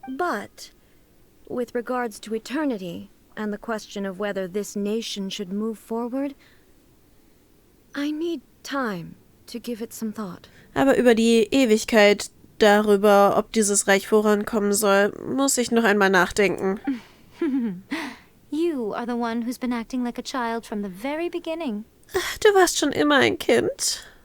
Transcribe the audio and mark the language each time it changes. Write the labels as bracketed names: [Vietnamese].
[English] But, with regards to eternity and the question of whether this nation should move forward, I need time to give it some thought. [German] Aber über die Ewigkeit, darüber, ob dieses Reich vorankommen soll, muss ich noch einmal nachdenken. [English] you are the one who's been acting like a child from the very beginning. [German] Du warst schon immer ein Kind.